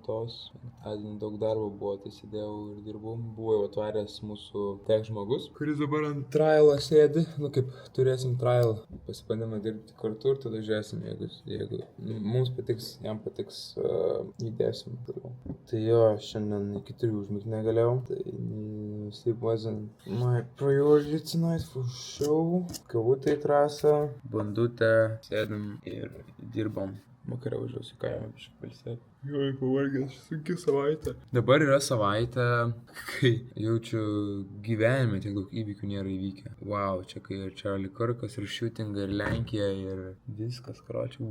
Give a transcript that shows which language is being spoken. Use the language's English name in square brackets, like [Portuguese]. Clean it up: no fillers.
[Lithuanian] Penktadienį daug darbo buvo, tai sėdėjau ir dirbau. Buvo jau atvaręs mūsų tech žmogus, kuris dabar ant trialą sėdi. Kaip turėsim trial, pasibandymą dirbti kartu ir tada žiūrėsim, jeigu mums patiks, jam patiks, įdėsim. Tai jo, šiandien iki 3 užmigti negalėjau. Tai [English] sleep wasn't my priority tonight for show. [Lithuanian] Kavutė į trasą, bandutė. Sėdim ir dirbam. Vakarą važiuosiu kaimą biškį pailsėti. Joj, pavargęs, sunki savaitė. Dabar yra savaitė, kai jaučiu gyvenime tiek daug įvykių nėra įvykę. Wow, čia kai ir Charlie Kirkas, ir shootingai, ir Lenkija, ir viskas, karočiui.